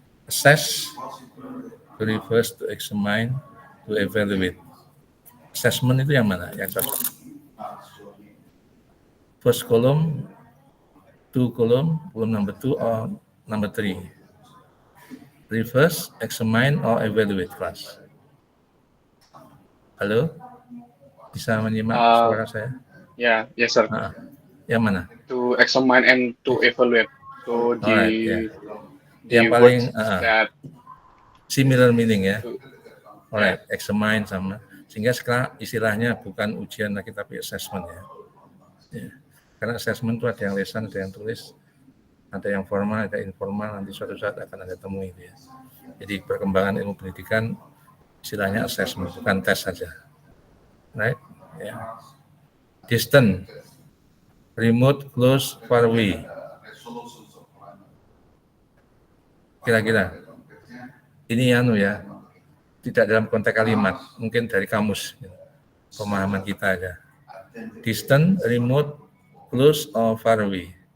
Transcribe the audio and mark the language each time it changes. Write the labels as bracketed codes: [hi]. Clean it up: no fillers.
[en] Assess, to reverse, to examine, to evaluate. [id] Assessment itu yang mana? Yang cocok. [en] First column, column number 2 or number 3. Reverse, examine, or evaluate class. Halo? [id] Bisa menyimak suara saya? [en] Yeah, yes sir. [id] Yang mana? [en] To examine and to evaluate. So Alright, [id] yang paling [en] that similar meaning ya. Alright, examine sama. [id] Sehingga sekarang istilahnya bukan ujian lagi tapi assessment ya. Karena assessment itu ada yang lisan, ada yang tulis, ada yang formal, ada informal, nanti suatu saat akan Anda temui itu ya. Jadi perkembangan ilmu pendidikan istilahnya assessment, bukan tes saja. [en] Right? [id] Ya. [en] Distant, remote, close, far away. [id] Kira-kira ini ya, tidak dalam konteks kalimat, mungkin dari kamus, pemahaman kita aja. [en] Distant, remote, close, or far away.